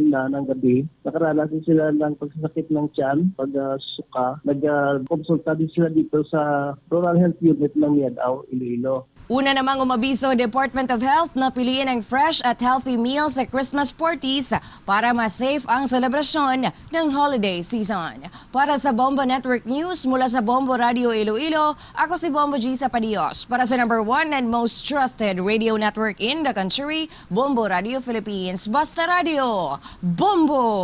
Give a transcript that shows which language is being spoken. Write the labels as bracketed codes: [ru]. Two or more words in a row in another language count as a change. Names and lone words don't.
[tl] na ng gabi, nakaranas din sila ng pagsasakit ng tiyan, pagsuka, nag-consulta din sila dito sa Rural Health Unit ng Miagao, Iloilo. Una namang umabiso ang Department of Health na piliin ang fresh at [en] healthy meals [tl] sa [en] Christmas parties [tl] para mas safe ang selebrasyon ng [en] holiday season. [tl] Para sa Bombo Network News mula sa Bombo Radio Iloilo, ako si Bombo G. [en] Sapadios. [tl] Para sa [en] number 1 and most trusted radio network in the country, Bombo Radio Philippines. [tl] Basta Radio, Bombo!